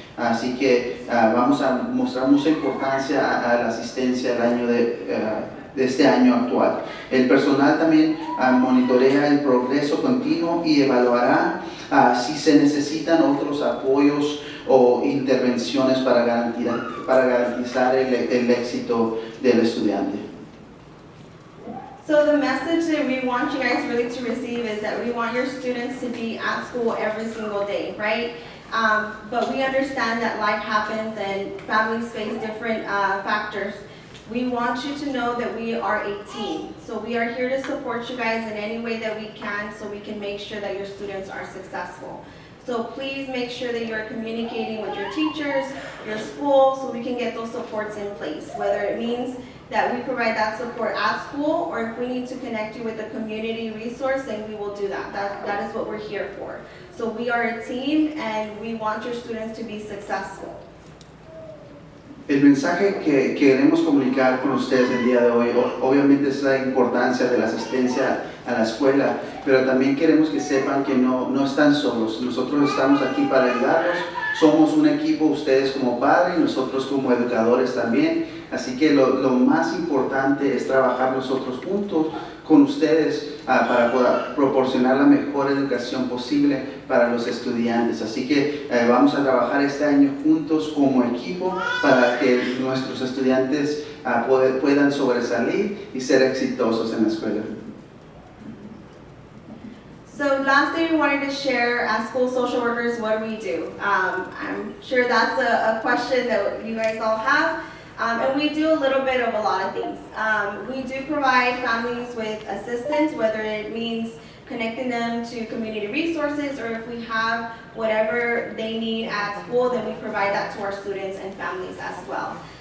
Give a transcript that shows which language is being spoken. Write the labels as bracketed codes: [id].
[es] Así que vamos a mostrar mucha importancia a la asistencia del año de este año actual. El personal también monitorea el progreso continuo y evaluará si se necesitan otros apoyos o intervenciones para garantizar el éxito del estudiante. [en] So the message that we want you guys really to receive is that we want your students to be at school every single day, right? But we understand that life happens and families face different factors. We want you to know that we are a team. So we are here to support you guys in any way that we can so we can make sure that your students are successful. So please make sure that you're communicating with your teachers, your school, so we can get those supports in place, whether it means that we provide that support at school, or if we need to connect you with a community resource, then we will do that. That is what we're here for. So we are a team, and we want your students to be successful. [es] El mensaje que queremos comunicar con ustedes el día de hoy, obviamente es la importancia de la asistencia a la escuela, pero también queremos que sepan que no están solos. Nosotros estamos aquí para ayudarlos. Somos un equipo, ustedes como padres y nosotros como educadores también. Así que lo más importante es trabajar nosotros juntos con ustedes para poder proporcionar la mejor educación posible para los estudiantes. Así que vamos a trabajar este año juntos como equipo para que nuestros estudiantes puedan sobresalir y ser exitosos en la escuela. [en] So last thing we wanted to share as school social workers, what do we do? I'm sure that's a question that you guys all have. And we do a little bit of a lot of things. We do provide families with assistance, whether it means connecting them to community resources, or if we have whatever they need at school, then we provide that to our students and families as well.